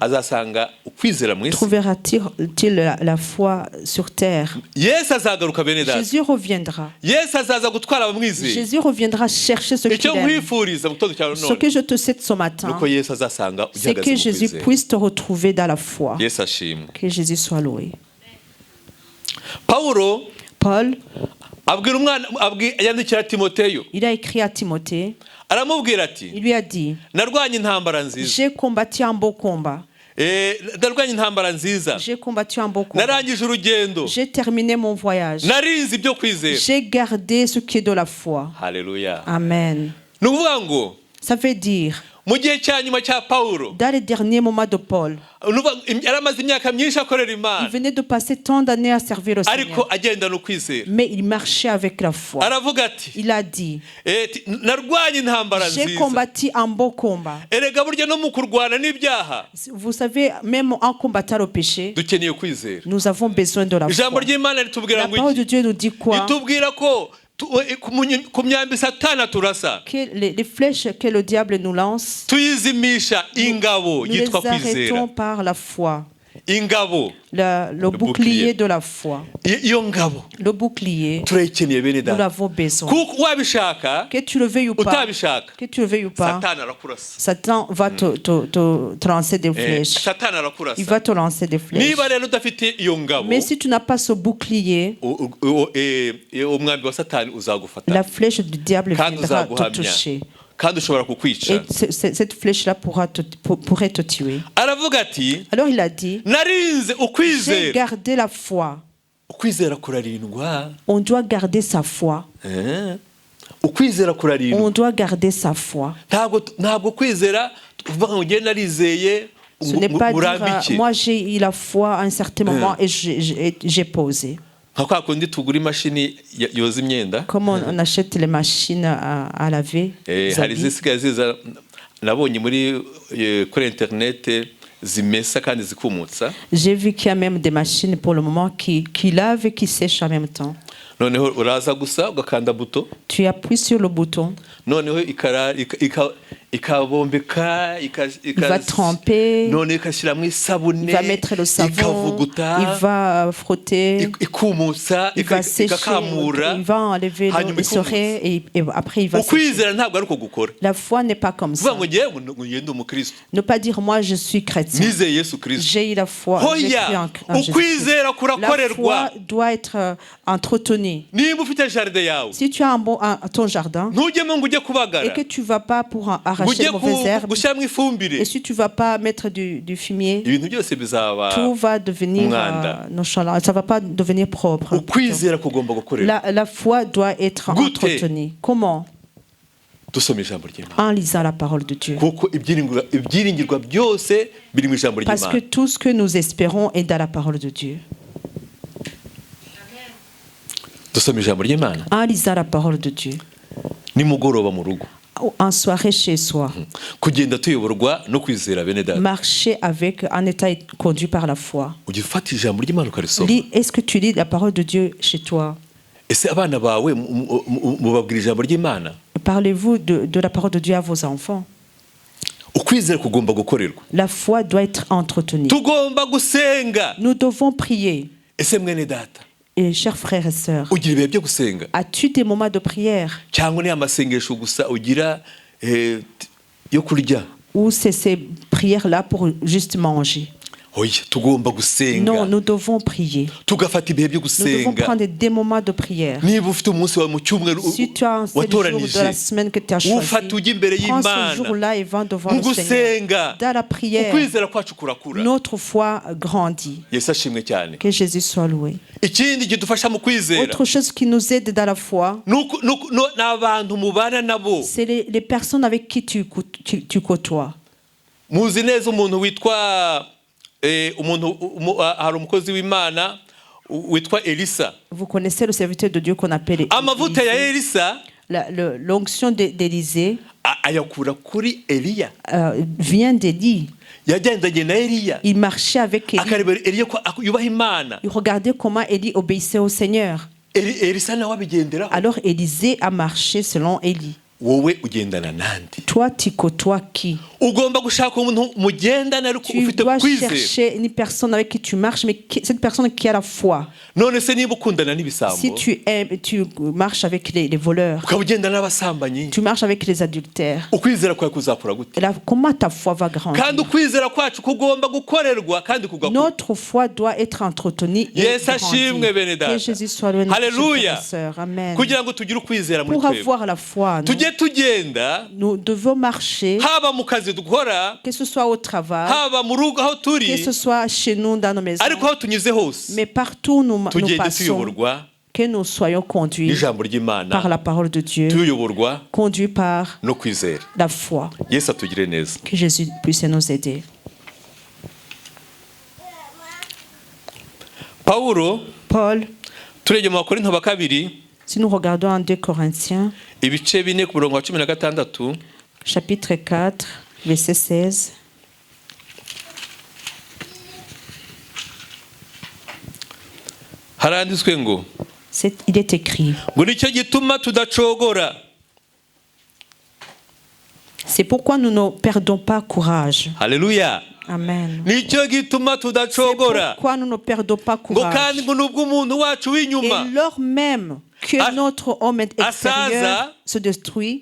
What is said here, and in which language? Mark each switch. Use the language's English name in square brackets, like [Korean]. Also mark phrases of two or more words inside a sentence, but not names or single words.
[Kinyarwanda] azasanga ukwizera mu isi. [French] trouvera-t-il la foi sur terre? [Kinyarwanda] Yesu azagaruka bene data, [French] Jésus reviendra. [Kinyarwanda] yesu azaza gutwara abamwizeye. [French] Jésus reviendra chercher ceux [Kinyarwanda] icyo [French] qu'il aime. [Kinyarwanda] nkwifuriza mu gitondo cya [French] Ce [Kinyarwanda] none [French] que je te souhaite ce matin, [Kinyarwanda] nuko yesu azasanga [French] c'est [Kinyarwanda] ugihagaze [French] que [Kinyarwanda] mu [French] Jésus [Kinyarwanda] kwizera. [French] puisse te retrouver dans la foi. [Kinyarwanda] Yesu ashimwe. [French] Que Jésus soit loué. [Kinyarwanda] Pawulo [French] Paul, [Kinyarwanda] yandikira Timoteyo, [French] il a écrit à Timothée, [Kinyarwanda] aramubwira ati [French] il lui a dit, [Kinyarwanda] narwanye intambara nziza, [French] j'ai combattu un beau combat. [Kinyarwanda] ndarwanye intambara nziza, [French] J'ai combattu un beau combat. [Kinyarwanda] narangije urugendo, [French] J'ai terminé mon voyage. [Kinyarwanda] narinze ibyo kwizera. [French] J'ai gardé ce qui est de la foi. [Kinyarwanda] Haleluya. [French] Amen. [Kinyarwanda] Ni ukuvuga ngo [French] Ça veut dire, [Kinyarwanda] mu gihe cya nyuma cya Pawulo, [French] dans les derniers moments de Paul, [Kinyarwanda] yari amaze imyaka myinshi akorera [French] il [Kinyarwanda] Imana, [French] venait de passer tant d'années à servir le [Kinyarwanda] ariko [French] Seigneur. [Kinyarwanda] agendana ukwizera. [French] Mais il marchait avec la foi. [Kinyarwanda] Aravuga ati [French] Il a dit, [Kinyarwanda] narwanye intambara [French] j'ai [Kinyarwanda] nziza. [French] combattu un beau combat. [Kinyarwanda] Erega burya no mu kurwana n'ibyaha [French] Vous savez, même en combattant le péché, [Kinyarwanda] dukeneye kwizera. [French] nous avons besoin de la [Kinyarwanda] Ijambo [French] foi. [Kinyarwanda] ry'Imana ritubwira [French] La [Kinyarwanda] ngo [French] parole de [Kinyarwanda] iki? [French] Dieu nous dit quoi? [Kinyarwanda] Ritubwira ko ku myambi Satani turasa [French] Que les flèches que le diable nous lance, [Kinyarwanda] tuyizimisha ingabo [French] nous les [Kinyarwanda] yitwa kwizera. [French] arrêtons par la foi. [Kinyarwanda] Ingabo, [French] Le bouclier bouclier de la foi. [Kinyarwanda] iyo ngabo [French] Le bouclier, [Kinyarwanda] turayikeneye bene [French] nous [Kinyarwanda] data. [French] l'avons besoin. [Kinyarwanda] Kuko wabishaka [French] Que tu le veuilles ou pas, [Kinyarwanda] utabishaka, [French] que tu le veuilles ou pas, [Kinyarwanda] Satani arakurasa. [French] Satan va te lancer des flèches. [Kinyarwanda] Satani [French] Il [Kinyarwanda] arakurasa. [French] va te lancer des flèches. [Kinyarwanda] Niba rero udafite iyo ngabo, [French] Mais si tu n'as pas ce bouclier, [Kinyarwanda] umwambi wa Satani uzagufata [French] la flèche du diable [Kinyarwanda] kandi [French] viendra te [Kinyarwanda] uzaguhamya [French] toucher. [Kinyarwanda] kandi ushobora kukwica. [French] Et cette flèche-là pourrait te tuer. [Kinyarwanda] Aravuga ati [French] Alors il a dit, [Kinyarwanda] narinze [French] j'ai [Kinyarwanda] ukwizera. [French] gardé la foi. [Kinyarwanda] Ukwizera kurarindwa. [French] On doit garder sa foi. [Kinyarwanda] Ukwizera kurarindwa. [French] On doit garder sa foi. [Kinyarwanda] Ntabwo kwizera uvuga ngo ngende narizeye [French] Ce n'est pas dire, [Kinyarwanda] urambike. [French] moi j'ai eu la foi à un certain moment et j'ai posé. [Kinyarwanda] Nka kwa kundi tugura imashini yoza imyenda. [French] Comme on achète les machines à laver, les [Kinyarwanda] Hari [French] habits. [Kinyarwanda] izisigaye ziza nabonye kuri internet zimesa kandi zikumutsa. [French] J'ai vu qu'il y a même des machines pour le moment qui lavent et qui sèchent en même temps. [Kinyarwanda] Noneho uraza gusa ugakanda buto, [French] Tu appuies sur le bouton, [Kinyarwanda] noneho ikabombeka, [French] il va tremper, [Kinyarwanda] none ikashyiramo isabune, [French] il va mettre le savon, [Kinyarwanda] ikavuguta, [French] il va frotter, [Kinyarwanda] ikumutsa, [French] il va sécher, [Kinyarwanda] ikakamura. [French] il va enlever [Kinyarwanda] hanyuma [French] le serait et après il va sécher. [Kinyarwanda] Ukwizera ntabwo ari uko gukora. [French] La foi n'est pas comme ça. [Kinyarwanda] Uvuga ngo ngiye ndi umukristo, [French] Ne pas dire moi je suis chrétien. [Kinyarwanda] nizeye Yesu Kristo. [French] J'ai eu la foi. J'ai cru [Kinyarwanda] Hoya, [French] en Jésus-Christ. [Kinyarwanda] ukwizera [French] La [Kinyarwanda] kurakorerwa. [French] foi doit être entretenue. [Kinyarwanda] Niba ufite jardin yawe, [French] Si tu as ton jardin [Kinyarwanda] ntujyemo ngo ujye [French] et [Kinyarwanda] kubagara, [French] que tu ne vas pas pour [Kinyarwanda] ngo [French] arracher [Kinyarwanda] ujye [French] les mauvaises herbes, [Kinyarwanda] gushyiramo ifumbire, [French] et si tu ne vas pas mettre du fumier, [Kinyarwanda] ibintu byose bizaba. [French] tout va devenir [Kinyarwanda] Umwanda. [French] nonchalant. Ça ne va pas devenir propre. [Kinyarwanda] Ukwizera kugomba gukorerwa. [French] La foi doit être [Kinyarwanda] Gute. [French] entretenue. Comment? [Kinyarwanda] Dusome ijambo ry'Imana. [French] En lisant la parole de Dieu. [Kinyarwanda] Kuko ibyiringirwa byose biri mu ijambo [French] Parce que [Kinyarwanda] ry'Imana. [French] tout ce que nous espérons est dans la parole de Dieu. [Kinyarwanda] Dusome ijambo ry'Imana. [French] En lisant la parole de Dieu. [Kinyarwanda] Nimugoroba mu rugo. [French] En soirée chez soi. [Kinyarwanda] Kugenda tuyoborwa no kwizera bene data. [French] Marcher avec un état conduit par la foi. [Kinyarwanda] Ujya ufata ijambo ry'Imana ukarisoma. [French] Est-ce que tu lis la parole de Dieu chez toi? [Kinyarwanda] Ese abana bawe mubabwira ijambo ry'Imana? [French] Parlez-vous de la parole de Dieu à vos enfants? [Kinyarwanda] Ukwizera kugomba gukorerwa. [French] La foi doit être entretenue. [Kinyarwanda] Tugomba gusenga. [French] Nous devons prier. [Kinyarwanda] Ese mwene data, [French] Et chers frères et sœurs, [Kinyarwanda] ugira ibihe byo gusenga [French] as-tu des moments de prière [Kinyarwanda] cyangwa ni amasengesho gusa ugira yo kurya? [French] ou c'est ces prières-là pour juste manger? [Kinyarwanda] Oya, tugomba [French] Non, [Kinyarwanda] gusenga, [French] nous devons prier. [Kinyarwanda] tugafata ibihe byo [French] Nous devons [Kinyarwanda] gusenga. [French] prendre des moments de prière. [Kinyarwanda] Niba ufite umunsi wawe mu cyumweru [French] Si tu as un seul jour de la [Kinyarwanda] watoranije, [French] semaine que tu as choisi, [Kinyarwanda] ufata ujya imbere [French] prends ce [Kinyarwanda] y'Imana [French] jour-là et va devant [Kinyarwanda] mu [French] le Seigneur. [Kinyarwanda] gusenga. [French] Dans la prière, [Kinyarwanda] Ukwizera kwacu kurakura. [French] notre foi grandit. [Kinyarwanda] Yesu ashimwe cyane. [French] Que Jésus soit loué. [Kinyarwanda] Ikindi kidufasha mu kwizera [French] Autre chose qui nous aide dans la foi, [Kinyarwanda] ni abantu mubana nabo. [French] c'est les personnes avec qui tu côtoies. [Kinyarwanda] Muzi neza umuntu witwa hari umukozi w'Imana witwa Elisa. [French] Vous connaissez le serviteur de Dieu qu'on appelle [Kinyarwanda] Amavuta ya [French] Élisée. [Kinyarwanda] Elisa [French] L'onction d'Élisée [Kinyarwanda] ayakura kuri Eliya. [French] Vient d'Élie. [Kinyarwanda] Yagendanye na Eliya, [French] Il marchait avec Élie. [Kinyarwanda] akarebera Eliya ko yubaha Imana. [French] Il regardait comment Élie obéissait au Seigneur. [Kinyarwanda] Elisa nawe abigenderaho. [French] Alors Élisée a marché selon Élie. [Kinyarwanda] wowe ugendana nandi. [French] Toi, tu côtoies qui? [Kinyarwanda] Ugomba gushaka umuntu mugendana ariko [French] Tu [Kinyarwanda] ufite [French] dois [Kinyarwanda] kwizera. [French] chercher une personne avec qui tu marches, mais cette personne qui a la foi. [Kinyarwanda] None se niba ukundana [French] Si [Kinyarwanda] n'ibisambo, [French] tu aimes, tu marches avec les voleurs, [Kinyarwanda] ukaba ugendana n'abasambanyi, [French] tu marches avec les adultères, [Kinyarwanda] ukwizera kwawe kuzakura gute? [French] et là, comment ta foi va grandir? [Kinyarwanda] Kandi ukwizera kwacu kugomba gukorerwa kandi kugakura. [French] Notre foi doit être entretenue et [Kinyarwanda] Yesu ashimwe bene [French] grandir. [Kinyarwanda] data. [French] Que Jésus soit loué, notre [Kinyarwanda] Hallelujah. [French] frères et sœurs. [Kinyarwanda] Amen. Kugira ngo tugire ukwizera muri [French] Pour [Kinyarwanda] twebwe, [French] avoir la foi, [Kinyarwanda] tujye tugenda [French] nous devons marcher, [Kinyarwanda] haba mu kazi dukora, [French] que ce soit au travail, [Kinyarwanda] haba mu rugo aho [French] que [Kinyarwanda] turi, [French] ce soit chez nous dans nos maisons, [Kinyarwanda] ariko aho tunyuze hose [French] mais partout où nous [Kinyarwanda] tugende [French] passons, [Kinyarwanda] tuyoborwa [French] que nous soyons conduits [Kinyarwanda] n'ijambo [French] par [Kinyarwanda] ry'Imana, [French] la parole de Dieu, [Kinyarwanda] tuyoborwa [French] conduits par [Kinyarwanda] no kwizera. [French] la foi. [Kinyarwanda] Yesu atugire neza. [French] Que Jésus puisse nous aider. [Kinyarwanda] Pawulo [French] Paul, [Kinyarwanda] turebye mu Bakorinto ba kabiri [French] si nous regardons en 2 Corinthiens, [Kinyarwanda] ibice 4 ku murongo wa 16, [French] chapitre 4, verset 16, [Kinyarwanda] haranditswe ngo [French] il est écrit, [Kinyarwanda] ngo nicyo gituma tudacogora. [French] c'est pourquoi nous ne perdons pas courage. [Kinyarwanda] Haleluya. [French] Amen. [Kinyarwanda] Nicyo gituma [French] C'est [Kinyarwanda] tudacogora. [French] pourquoi nous ne perdons pas [Kinyarwanda] Ngo [French] courage. [Kinyarwanda] kandi ngo nubwo umuntu wacu w'inyuma, [French] Et lors même que notre homme extérieur [Kinyarwanda] asaza, [French] se détruit,